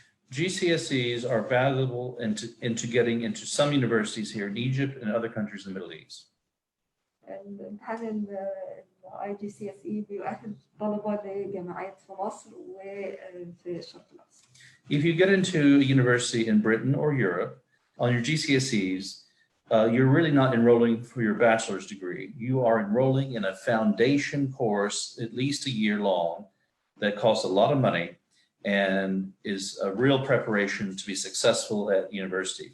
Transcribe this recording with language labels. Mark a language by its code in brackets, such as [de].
[en] GCSEs are valuable into getting into some universities here in Egypt and other countries in the Middle East. [ar] الامتحان ال IGCSE بيؤهل طلبة لجامعات في مصر وفي الشرق الأوسط. [en] If you get into a university in Britain or Europe on your GCSEs, you're really not enrolling for your bachelor's degree. You are enrolling in a foundation course, at least a year long, that costs a lot of money and is a real preparation to be successful at university.